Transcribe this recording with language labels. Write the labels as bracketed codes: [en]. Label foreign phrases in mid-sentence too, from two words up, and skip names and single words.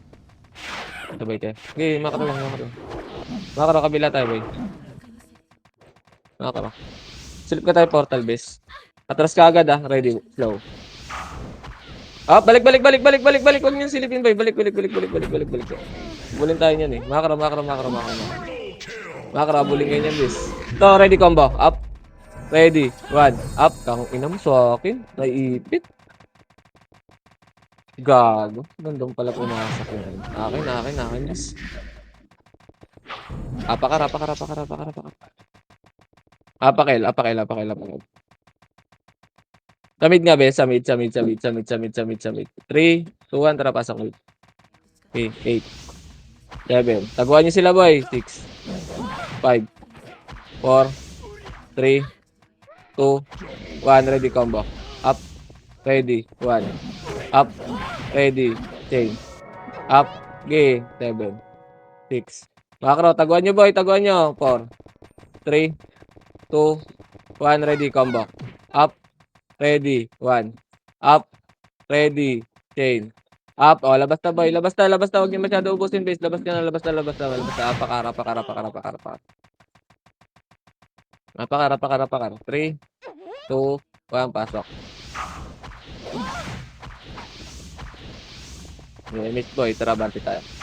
[tl] Sabay tayo. Okay, makro. Makro, kabila tayo, boy. Makro. Silip ka tayo portal, bes. Atras ka agad ah. Ready, slow. Ah, balik. Huwag niyo silipin, boy. Balik. Bulin tayo niyan eh. Makro. Makro, bulin ngayon yan, bes. Ito, [en] ready combo. [tl] Up. Ready. 1. Up. Kang ina mo sa akin. Naiipit. Gago. Nandun pala pumasok yun. Akin, yes. Apakar. Apakil. Samid nga, be. Samid. 3, 2, 1. Tara, pasok ulit. Okay, 8. 7. Taguan niyo sila, boy. 6. 5. 4. 3. [en] 2. 1. Ready, combo. Up. Ready. 1. Up. Ready. Chain. Up. [tl] Okay. 7. 6. Makro. Taguan nyo, boy. 4. 3. [en] 2. 1. Ready. Combo. Up. Ready. 1. Up. Ready. Chain. Up. [tl] O, labas na, boy. Labas na. Huwag nyo masyado ubusin, base. Labas na. Apakar. Apakar. 3. 2. 1. Pasok. Miss boy, tara, banti tayo.